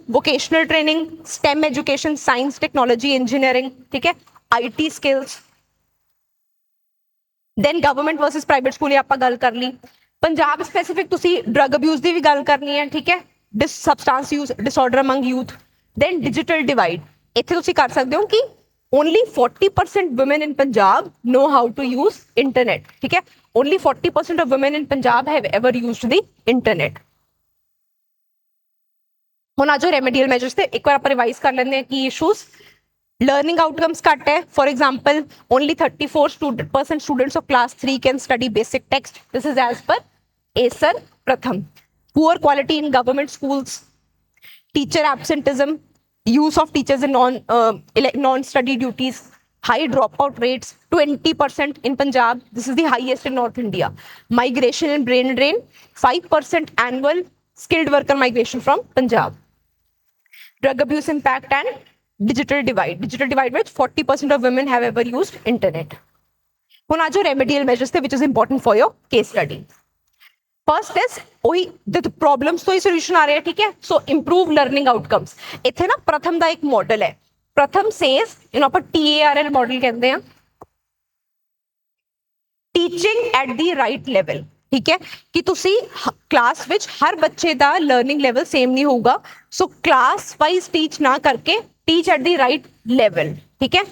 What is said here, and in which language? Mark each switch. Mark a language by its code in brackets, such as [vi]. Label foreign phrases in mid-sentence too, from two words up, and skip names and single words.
[en] vocational training, STEM education, science technology engineering, [pa] ਠੀਕ ਹੈ, [en] IT skills. then government versus private school [pa] ਆਪਾਂ ਗੱਲ ਕਰ ਲਈ। [en] Punjab specific [pa] ਤੁਸੀਂ [en] drug abuse [pa] ਦੀ ਵੀ ਗੱਲ ਕਰਨੀ ਹੈ, ਠੀਕ ਹੈ, [en] substance use disorder among youth. then digital divide, [pa] ਇੱਥੇ ਤੁਸੀਂ ਕਰ ਸਕਦੇ ਹੋ ਕਿ [en] only 40% women in Punjab know how to use internet, [hi] ठीक है, [en] only 40% of women in Punjab have ever used the internet। [pa] ਹੁਣ ਆਜੋ [en] remedial measures [pa] ਤੇ ਇੱਕ ਵਾਰ ਆਪਾਂ ਰਿਵਾਈਜ਼ ਕਰ ਲੈਂਦੇ ਹਾਂ ਕੀ ਇਸ਼ੂਜ਼। [en] learning outcomes [hi] घट है, [en] for example only 34% students of class 3 can study basic text, this is as per ASER Pratham. poor quality in government schools, teacher absenteeism, use of teachers in non-study duties, high dropout rates 20% in Punjab, this is the highest in North India। Migration and brain drain, 5% annual skilled worker migration from Punjab। Drug abuse impact and digital divide which 40% of women have ever used internet। [pa] ਹੁਣ ਆ ਜੋ [en] remedial measures ਤੇ which is important for your case study। first is [hi] वही प्रॉब्लम्स तो ही सॉल्यूशन आ रहे हैं, ठीक है। [en] so improve learning outcomes, [hi] इथे ना प्रथम का एक मॉडल है, प्रथम सेज इन्हों पर TARL मॉडल कहते हैं, [en] teaching at the right level, [hi] ठीक है, कि तुसी क्लास विच हर बच्चे का [en] learning level [hi] सेम नहीं होगा, [en] so class wise teach [hi] ना करके [en] teach at the right level, [hi] ठीक है।